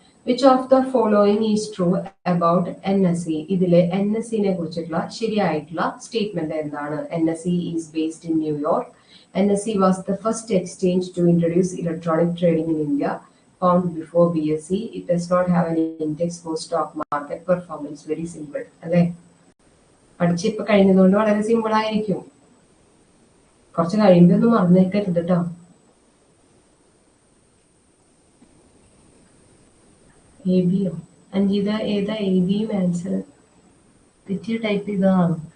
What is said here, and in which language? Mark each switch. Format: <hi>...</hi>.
<en>Which of the following is true about NSE?</en> <ml>ഇതിലെ NSE നെ കുറിച്ചിട്ടുള്ള ശരിയായിട്ടുള്ള സ്റ്റേറ്റ്മെന്റ് എന്താണ്?</ml> <en>NSE is based in New York. NSE was the first exchange to introduce electronic trading in India, found before BSE. It does not have any index for stock market performance. Very simple അല്ലേ?</en> <ml>പഠിച്ചിപ്പോ കഴിഞ്ഞതുകൊണ്ട് വളരെ simple ആയിരിക്കും. കുറച്ച് കഴിയുമ്പോൾ ഒന്നും മറന്നേക്കരുത് കേട്ടോ. എബിയോ അഞ്ജിത, ഏതാ എബിയും answer? തെറ്റിയ type ചെയ്തതാണ്.</ml>